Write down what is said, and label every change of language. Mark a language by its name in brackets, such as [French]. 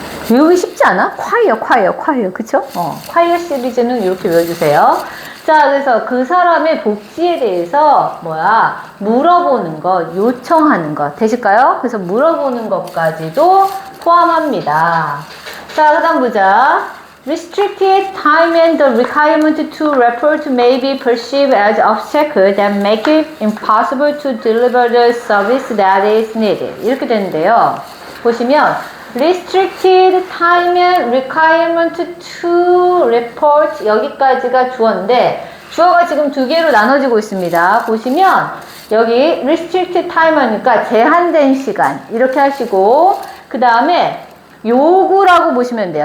[Korean] 외우기 쉽지 않아? 콰이어. 그쵸? 콰이어 시리즈는 이렇게 외워주세요. 자, 그래서 그 사람의 복지에 대해서 물어보는 것, 요청하는 것 되실까요? 그래서 물어보는 것까지도 포함합니다. 자, 그 다음 보자. [English] Restricted time and the requirement to report may be perceived as obstacles that make it impossible to deliver the service that is needed. [Korean] 이렇게 되는데요. 보시면 [English] restricted time and requirement to report [Korean] 여기까지가 주어인데 주어가 지금 두 개로 나눠지고 있습니다. 보시면 여기 restricted time 하니까 제한된 시간 이렇게 하시고 그 다음에 요구라고 보시면 돼요.